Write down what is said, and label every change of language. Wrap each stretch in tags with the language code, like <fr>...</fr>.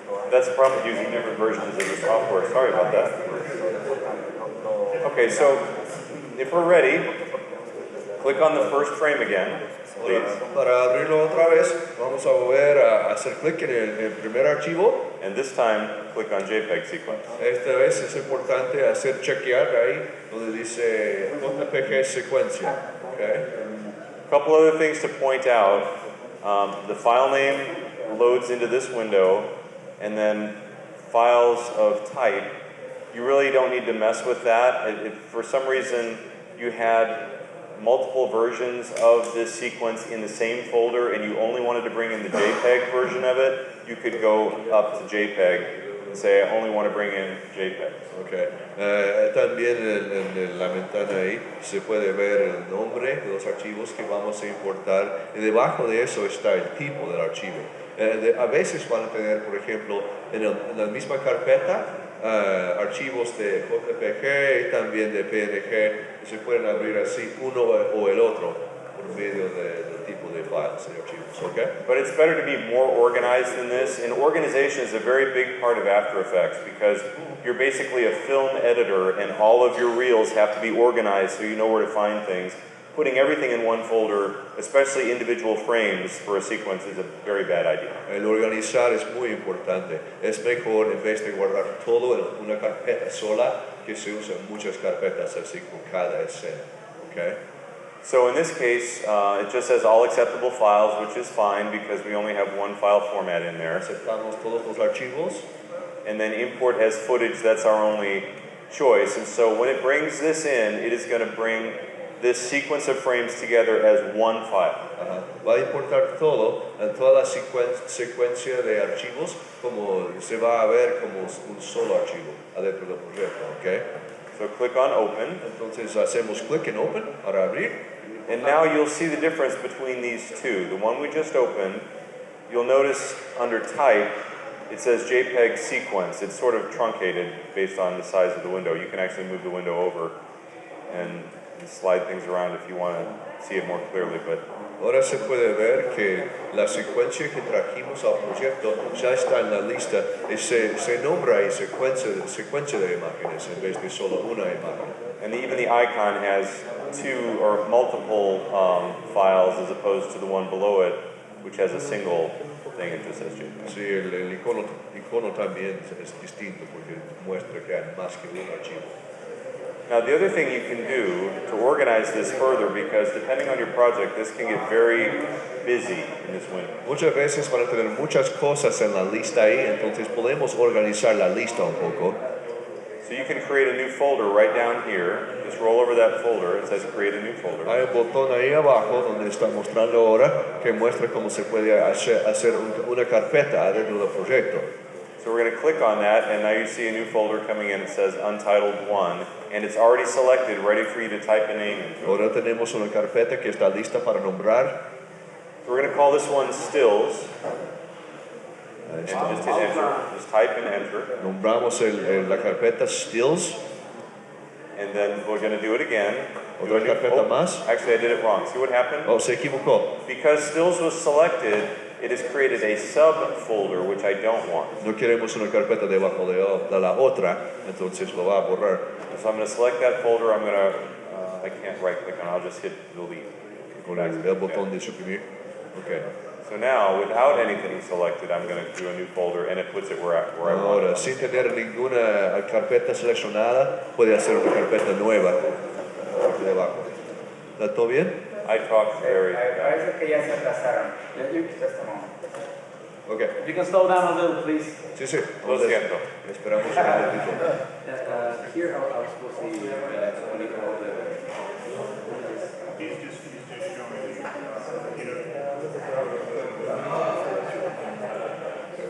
<en>That's the problem with using different versions of the software. Sorry about that. Okay, so if we're ready, click on the first frame again, please.</en> <es>Para abrirlo otra vez, vamos a volver a hacer clic en el primer archivo.</es> <en>And this time, click on JPEG sequence.</en> <es>Esta vez es importante hacer chequear ahí donde dice JPG secuencia.</es> <en>Okay. A couple other things to point out. The file name loads into this window, and then files of type, you really don't need to mess with that. If for some reason you had multiple versions of this sequence in the same folder and you only wanted to bring in the JPEG version of it, you could go up to JPEG and say, I only want to bring in JPEG. Okay.</en> <es>También en la ventana ahí se puede ver el nombre de los archivos que vamos a importar y debajo de eso está el tipo del archivo. A veces van a tener, por ejemplo, en la misma carpeta archivos de JPG y también de PNG, se pueden abrir así uno o el otro por medio del tipo de files y archivos, okay?</es> <en>But it's better to be more organized than this, and organization is a very big part of After Effects because you're basically a film editor and all of your reels have to be organized so you know where to find things. Putting everything in one folder, especially individual frames for a sequence, is a very bad idea.</en> <es>El organizar es muy importante. Es mejor en vez de guardar todo en una carpeta sola que se usan muchas carpetas así con cada escena.</es> <en>Okay? So in this case, it just says all acceptable files, which is fine because we only have one file format in there.</en> <es>Aceptamos todos los archivos.</es> <en>And then import has footage, that's our only choice. And so when it brings this in, it is going to bring this sequence of frames together as one file.</en> <es>Va a importar todo en toda la secuencia de archivos como se va a ver como un solo archivo adentro del proyecto, okay?</es> <en>So click on Open.</en> <es>Entonces hacemos clic en Open para abrir.</es> <en>And now you'll see the difference between these two. The one we just opened, you'll notice under Type, it says JPEG sequence. It's sort of truncated based on the size of the window. You can actually move the window over and slide things around if you want to see it more clearly. But</en> <es>ahora se puede ver que la secuencia que trajimos al proyecto ya está en la lista y se nombra ahí secuencia de imágenes en vez de solo una imagen.</es> <en>And even the icon has two or multiple files as opposed to the one below it, which has a single thing. It just says JPEG.</en> <es>Sí, el icono también es distinto porque muestra que hay más que un archivo.</es> <en>Now the other thing you can do to organize this further, because depending on your project, this can get very busy in this window.</en> <es>Muchas veces van a tener muchas cosas en la lista ahí, entonces podemos organizar la lista un poco.</es> <en>So you can create a new folder right down here. Just roll over that folder. It says create a new folder.</en> <es>Hay un botón ahí abajo donde está mostrando ahora que muestra cómo se puede hacer una carpeta dentro del proyecto.</es> <en>So we're going to click on that, and now you see a new folder coming in. It says Untitled 1, and it's already selected, ready for you to type a name into it.</en> <es>Ahora tenemos una carpeta que está lista para nombrar.</es> <en>So we're going to call this one Stills. And just hit enter. Just type and enter.</en> <es>Nombramos la carpeta Stills.</es> <en>And then we're going to do it again.</en> <es>Otra carpeta más.</es> <en>Actually, I did it wrong. See what happened?</en> <es>Oh, se equivocó.</es> <en>Because Stills was selected, it has created a subfolder, which I don't want.</en> <es>No queremos una carpeta debajo de la otra, entonces lo va a borrar.</es> <en>So I'm going to select that folder. I'm going to, I can't right click on it. I'll just hit delete.</en> <es>Con el botón de suprimir.</es> <en>Okay. So now, without anything selected, I'm going to do a new folder, and it puts it where I want</en> <es>Ahora,</es> <en>it.</en> <es>sin tener ninguna carpeta seleccionada, puede hacer una carpeta nueva aquí debajo. ¿Está todo bien?</es> <en>I talked very</en> <es>Parece que ya se atrasaron.</es> <en>Yeah, Just a moment. Okay. if you can slow down a little, please.</en> <es>Sí, sí. Lo siento. Esperamos un momentito.</es> <en>Here, I was supposed to see what do you call the... He's just showing you know,</en>